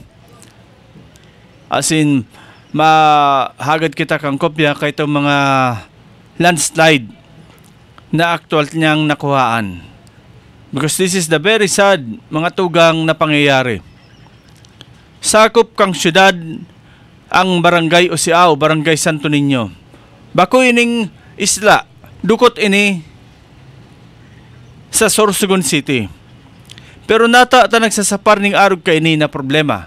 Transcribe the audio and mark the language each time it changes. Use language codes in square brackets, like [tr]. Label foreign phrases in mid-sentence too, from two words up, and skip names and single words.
[bik] As in, mahagad kita kang kopya kay itong mga landslide na actual niyang nakuhaan. [en] Because this is the very sad [bik] mga tugang na pangyayari. Sakop kang syudad ang barangay Usiaw, barangay Santo Niño. Bako ining isla, dukot ini sa Sorsogon City. Pero nata nagsasapar ning arog kay ini na problema.